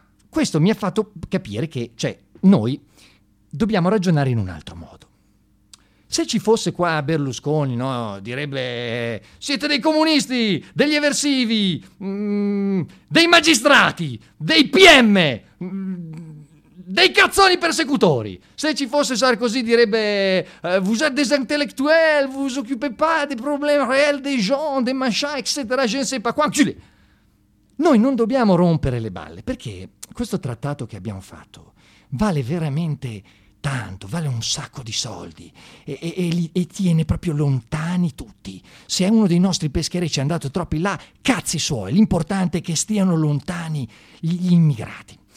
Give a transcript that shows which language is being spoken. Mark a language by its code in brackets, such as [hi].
[it] Questo mi ha fatto capire che, cioè, noi dobbiamo ragionare in un altro modo. Se ci fosse qua Berlusconi, no, direbbe: siete dei comunisti, degli eversivi, dei magistrati, dei PM, dei cazzoni persecutori. Se ci fosse Sarkozy direbbe: [fr] vous êtes des intellectuels, vous occupez pas des problèmes réels des gens, des machins, eccetera, je ne sais pas quoi. [it] Noi non dobbiamo rompere le balle, perché questo trattato che abbiamo fatto vale veramente tanto, vale un sacco di soldi e tiene proprio lontani tutti. Se è uno dei nostri pescherecci è andato troppo là, cazzi suoi, l'importante è che stiano lontani gli immigrati.